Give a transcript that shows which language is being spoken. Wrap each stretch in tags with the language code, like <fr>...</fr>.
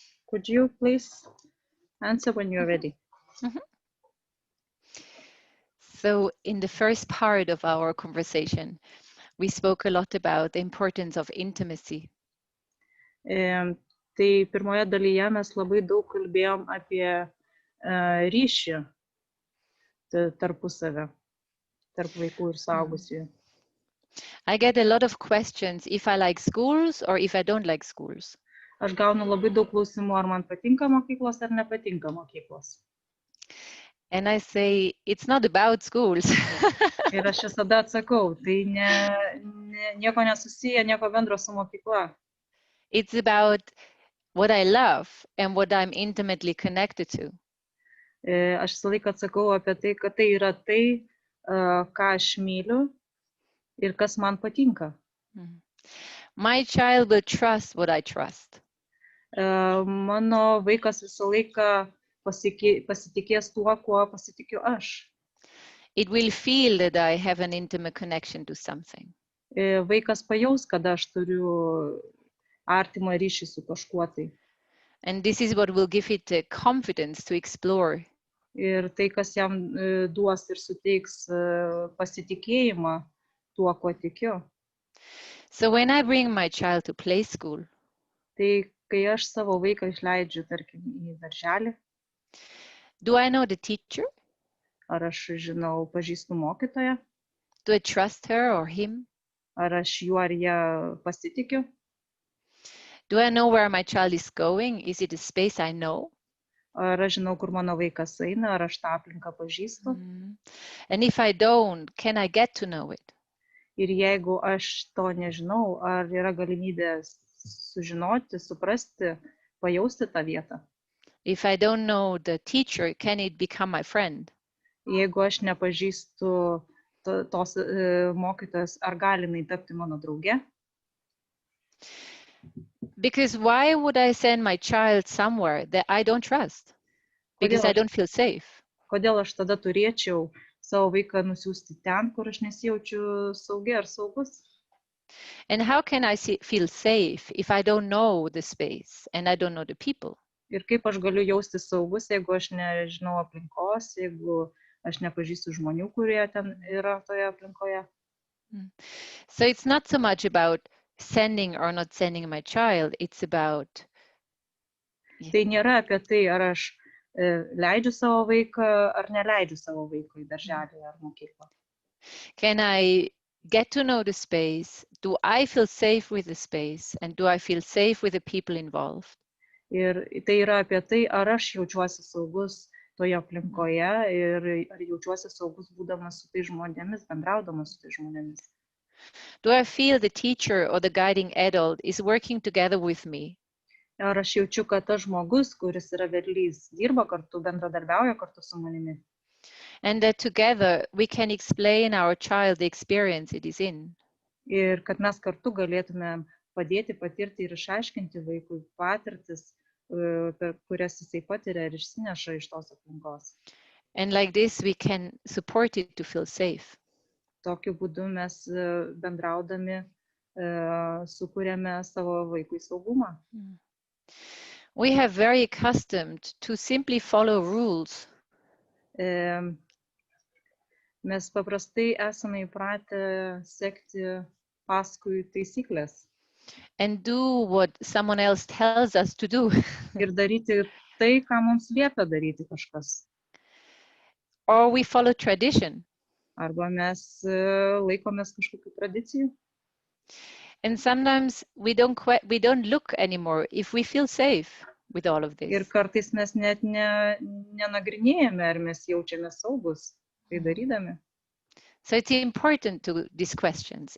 <en>Could you please answer when you're ready? So in the first part of our conversation, we spoke a lot about the importance of intimacy.</en> <lt>Tai pirmoje dalyje mes labai daug kalbėjom apie ryšį tarpusavę, tarp vaikų ir suaugusiųjų.</lt> <en>I get a lot of questions if I like schools or if I don't like schools.</en> <lt>Aš gaunu labai daug klausimų, ar man patinka mokyklos ar nepatinka mokyklos.</lt> <en>And I say, it's not about schools.</en> <lt>Ir aš visada atsakau, tai nieko nesusiję, nieko bendro su mokykla.</lt> <en>It's about what I love and what I'm intimately connected to.</en> <lt>Aš visą laiką atsakau apie tai, kad tai yra tai, ką aš myliu ir kas man patinka.</lt> <en>My child will trust what I trust.</en> <lt>Mano vaikas visą laiką pasitikės tuo, kuo pasitikiu aš.</lt> <en>It will feel that I have an intimate connection to something.</en> <lt>Vaikas pajaus, kad aš turiu artimą ryšį su kažkuo tai.</lt> <en>And this is what will give it the confidence to explore.</en> <lt>Ir tai, kas jam duos ir suteiks pasitikėjimą tuo, kuo tikiu.</lt> <en>So when I bring my child to play school,</en> <lt>tai kai aš savo vaiką išleidžiu, tarkim, į darželį,</lt> <en>do I know the teacher?</en> <lt>Ar aš žinau, pažįstu mokytoją?</lt> <en>Do I trust her or him?</en> <lt>Ar aš juo ar ją pasitikiu?</lt> <en>Do I know where my child is going? Is it a space I know?</en> <lt>Ar aš žinau, kur mano vaikas eina, ar aš tą aplinką pažįstu?</lt> <en>And if I don't, can I get to know it?</en> <lt>Ir jeigu aš to nežinau, ar yra galimybė sužinoti, suprasti, pajausti tą vietą?</lt> <en>If I don't know the teacher, can it become my friend?</en> <lt>Jeigu aš nepažįstu tos mokytojos, ar gali jinai tapti mano drauge?</lt> <en>Because why would I send my child somewhere that I don't trust? Because I don't feel safe.</en> <lt>Kodėl aš tada turėčiau savo vaiką nusiųsti ten, kur aš nesijaučiu saugi ar saugus?</lt> <en>And how can I feel safe if I don't know the space and I don't know the people?</en> <lt>Ir kaip aš galiu jausti saugus, jeigu aš nežinau aplinkos, jeigu aš nepažįstu žmonių, kurie ten yra toje aplinkoje?</lt> <en>So it's not so much about sending or not sending my child, it's about...</en> <lt>Tai nėra apie tai, ar aš leidžiu savo vaiką, ar neleidžiu savo vaiką į darželį ar mokyklą.</lt> <en>Can I get to know the space? Do I feel safe with the space? And do I feel safe with the people involved?</en> <lt>Ir tai yra apie tai, ar aš jaučiuosi saugus toje aplinkoje ir ar jaučiuosi saugus būdamas su tai žmonėmis, bendraudamas su tai žmonėmis.</lt> <en>Do I feel the teacher or the guiding adult is working together with me?</en> <lt>Ar aš jaučiu, kad tas žmogus, kuris yra vedlys, dirba kartu, bendradarbiauja kartu su manimi.</lt> <en>And that together we can explain our child the experience it is in.</en> <lt>Ir kad mes kartu galėtume padėti, patirti ir išaiškinti vaikui patirtis, per kurias jisai patiria ir išsineša iš tos aplinkos.</lt> <en>And like this, we can support it to feel safe.</en> <lt>Tokiu būdu mes bendraudami sukūrėme savo vaikui saugumą.</lt> <en>We have very accustomed to simply follow rules.</en> <lt>Mes paprastai esame įpratę sekti paskui taisyklės.</lt> <en>And do what someone else tells us to do.</en> <lt>Ir daryti tai, ką mums liepia daryti kažkas.</lt> <en>Or we follow tradition.</en> <lt>Arba mes laikomės kažkokių tradicijų.</lt> <en>And sometimes we don't look anymore if we feel safe with all of this.</en> <lt>Ir kartais mes net nenagrinėjame, ar mes jaučiame saugus tai darydami.</lt> <en>So it's important to these questions.</en>